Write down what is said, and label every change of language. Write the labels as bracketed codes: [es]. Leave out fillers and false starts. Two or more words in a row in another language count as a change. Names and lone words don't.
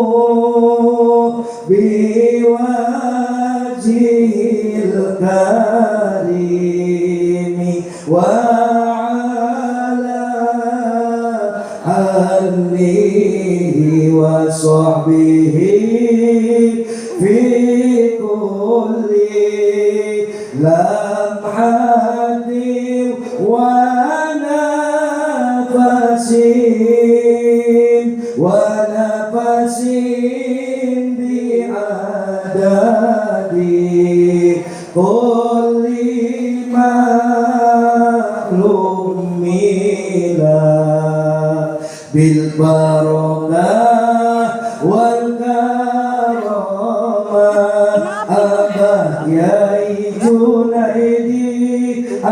[ar] بوجهك الكريم وعلى آله وصحبه في كل لمحة و نفس بعدد كل معلوم لك بالبركة والكرامة Abah Kiai Junaidi